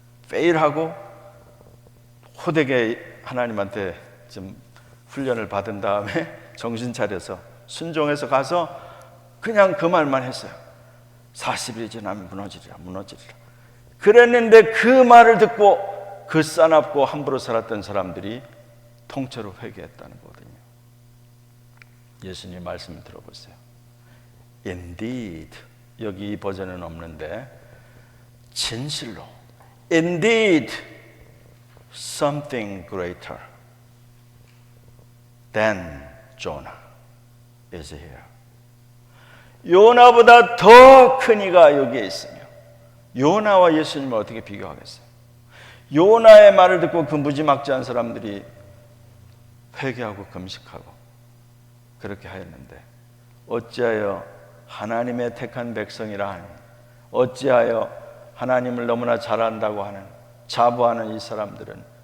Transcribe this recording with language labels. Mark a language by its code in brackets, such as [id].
[ko] 페일하고 호되게 하나님한테 좀 훈련을 받은 다음에 정신 차려서 순종해서 가서 그냥 그 말만 했어요. 40일이 지나면 무너지리라. 그랬는데 그 말을 듣고 그 싸납고 함부로 살았던 사람들이 통째로 회개했다는 거거든요. 예수님 말씀 들어보세요. [en] Indeed, [ko] 여기 이 버전은 없는데 진실로 [en] Indeed, something greater than Jonah is here. [ko] 요나보다 더 큰 이가 여기에 있으며 요나와 예수님을 어떻게 비교하겠어요? 요나의 말을 듣고 그 무지막지한 사람들이 회개하고 금식하고 그렇게 하였는데 어찌하여 하나님의 택한 백성이라 하니, 어찌하여 하나님을 너무나 잘 안다고 하는 자부하는 이 사람들은